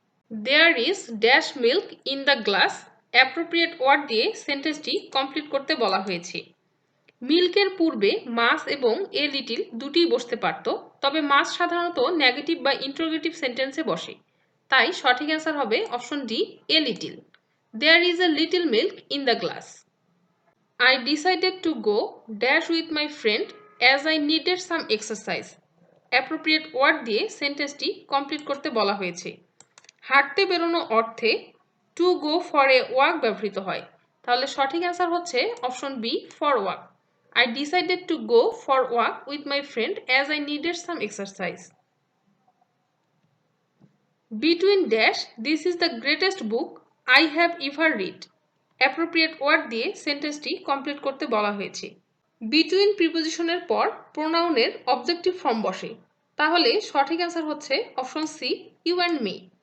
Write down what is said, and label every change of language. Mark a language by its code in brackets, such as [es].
[en] There is dash milk in the glass. [bn] Appropriate word দিয়ে সেন্টেন্সটি complete করতে বলা হয়েছে। মিল্কের পূর্বে মাস এবং এ লিটিল দুটিই বসতে পারত, তবে মাস সাধারণত নেগেটিভ বা ইন্টারোগেটিভ সেন্টেন্সে বসে। তাই সঠিক অ্যান্সার হবে option D, a little. [en] There is a little milk in the glass. I decided to go dash with my friend as I needed some exercise. [bn] Appropriate word দিয়ে সেন্টেন্সটি কমপ্লিট করতে বলা হয়েছে। হাঁটতে বেরোনো অর্থে to go for a walk ব্যবহৃত হয়। তাহলে সঠিক অ্যান্সার হচ্ছে option B, for walk. [en] I decided to go for walk with my friend as I needed some exercise. Between dash this is the greatest book I have ever read. [bn] Appropriate word দিয়ে সেন্টেন্সটি complete করতে বলা হয়েছে। Between প্রিপোজিশনের পর প্রোনাউনের objective form বসে, তাহলে সঠিক answer হচ্ছে option C, you and me.